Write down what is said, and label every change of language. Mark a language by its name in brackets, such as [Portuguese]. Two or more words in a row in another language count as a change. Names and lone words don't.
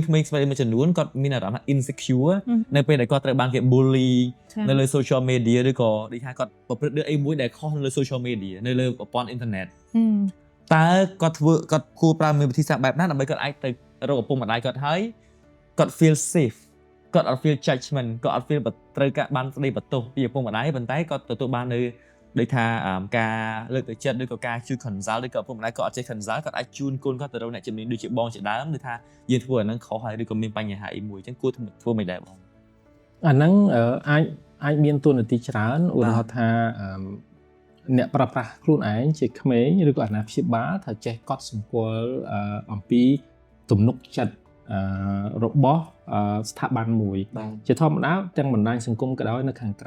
[Khmer] ក្មេងស្រីមួយចំនួនគាត់មានអារម្មណ៍ថា insecure នៅពេលដែលគាត់ត្រូវបានគេ bully នៅលើ [English] social media [Khmer] ឬក៏ដូចថាគាត់ប្រព្រឹត្តរឿងអីមួយដែលខុ សនៅលើ [English] social media [Khmer] នៅលើប្រព័ន្ធអ៊ីនធឺណិតតើគាត់គួរប្រើវិធីសាស្ត្របែបណាដើម្បីគាត់អាចទៅរកឪពុកម្ដាយគាត់ហើយគាត់ [English] feel safe [Khmer] គាត់អត់ [English] feel judgment [Khmer] គាត់អត់ feel ត្រូវការបានស្ដីបន្ទោសពីឪពុកម្ដាយប៉ុន្តែគាត់ទទួលបាននៅដូចថាការលើកទឹកចិត្តឬក៏ការជួយ consult ឬក៏ឪពុកម្ដាយគាត់អត់ចេះ consult គាត់អាចជូនកូនគាត់ទៅរកអ្នកជំនាញដូចជាបងជាដើមឬថាយើងធ្វើអាហ្នឹងខុសហើយឬក៏មានបញ្ហាអីមួយអញ្ចឹងគួរធ្វើមិនដែរបង អាហ្នឹងអាចមានទូនាទីច្រើនឧទាហរណ៍ថាអ្នកប្រើប្រាស់ខ្លួនឯងជាក្មេងឬក៏អាណាព្យាបាលថាចេះកត់សម្គាល់អំពីទំនុកចិត្តរបស់ស្ថាប័នមួយជាធម្មតាទាំងបណ្ដាញសង្គមក៏ដោយនៅខាងក្រៅ